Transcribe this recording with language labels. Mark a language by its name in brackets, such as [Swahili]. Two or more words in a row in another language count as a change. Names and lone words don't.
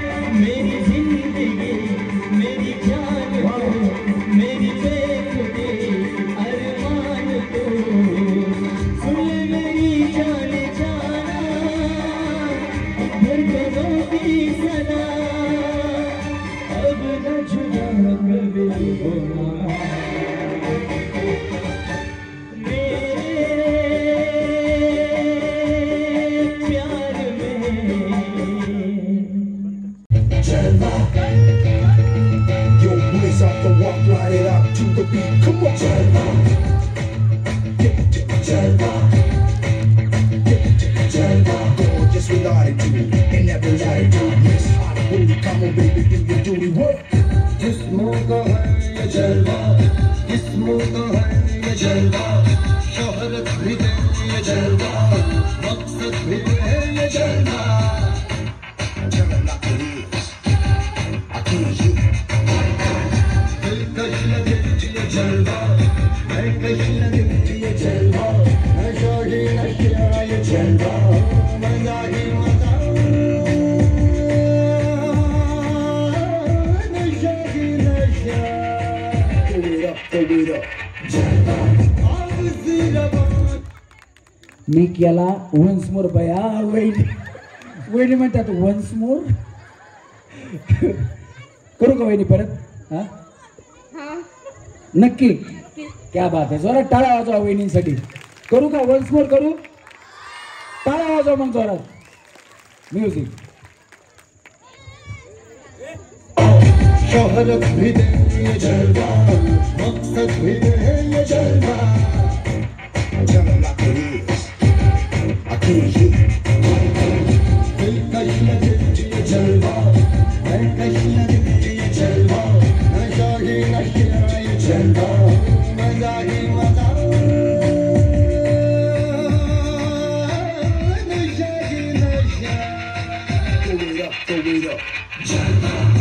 [Hindi] मेरी जिंदगी मेरी जान हो मेरी बेखुदी अरमान तो सुन मेरी जान जाना, धड़कनों की सदा अब न जुदा कभी होना। मेरे प्यार में [English] Jalva, yo blaze up the walk, light it up to the beat. Come on, [Hindi] जलवा, जलवा, जलवा. [English] Gorgeous with attitude, in every latitude. Miss Hollywood, come on, baby, do your duty work. [Hindi] This मौका है ये जलवा, this मौका है ये जलवा. शोहरत भी दे ये जलवा, मकसद भी है ये जलवा। [English] Jalva is, I can't hear. [Hindi] दिलकश लगे ये जलवा, मैं कश लगे ये जलवा, नशा ही नशा ये जलवा, मजा ही मजा, नशा ही नशा। [English] Give it up, [Hindi] जलवा। अब जिरवा [Marathi] मी केला [English] once more [Marathi] बया वहिनी म्हणतात [English] once more [Marathi] करू का वहिनी परत हा नक्की क्या बात आहे जोरात टाळ्या वाजवा वहिनींसाठी करू का [English] once more [Marathi] करू टाळ्या वाजवा मग जोरात म्युझिक [Hindi] शोहरत भी दे ये जलवा मकसद भी दे ये जलवा जलवा [English] I can't hear [Hindi] दिलकश लगे ये जलवा मैं कश लगे ये जलवा नशा ही नशा ये जलवा मजा ही मजा नशा ही नशा [English] Throw it up [Hindi] जलवा